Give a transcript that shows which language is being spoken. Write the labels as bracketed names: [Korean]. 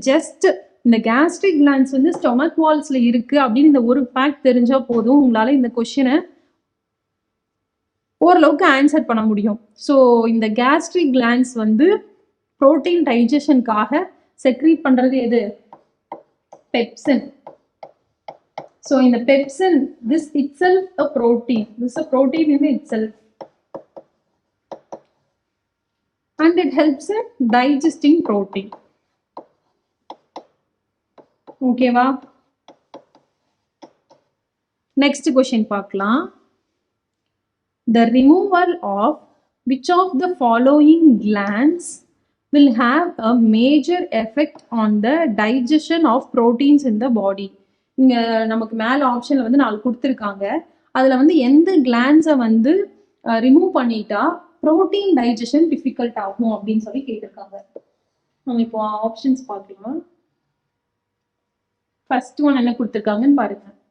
[Tamil] Just இந்த gastric glands வந்து stomach வால்ஸ்ல இருக்கு அப்படின்னு இந்த ஒரு ஃபேக்ட் தெரிஞ்சா போதும், உங்களால இந்த கொஸ்டினை ஓரளவுக்கு ஆன்சர் பண்ண முடியும். ஸோ இந்த கேஸ்ட்ரிக் கிளாண்ட்ஸ் வந்து ப்ரோட்டீன் டைஜஷனுக்காக செக்ரீட் பண்றது எது? Pepsin. [English] So in the pepsin, this itself a protein. This is a protein in itself, and it helps in digesting protein. Okay va? Next question [Tamil] பார்க்கலாம். [English] The removal of which of the following glands will have a major effect on the digestion of proteins in the body? [Tamil] இங்கே நமக்கு மேலே ஆப்ஷனில் வந்து 4 கொடுத்துருக்காங்க. அதில் வந்து எந்த கிளான்ஸை வந்து ரிமூவ் பண்ணிட்டா ப்ரோட்டீன் டைஜஷன் டிஃபிகல்ட் ஆகும் அப்படின்னு சொல்லி கேட்டிருக்காங்க. நம்ம இப்போ ஆப்ஷன்ஸ் பார்க்கலாம். ஃபர்ஸ்ட் ஒன் என்ன கொடுத்துருக்காங்கன்னு பாருங்க.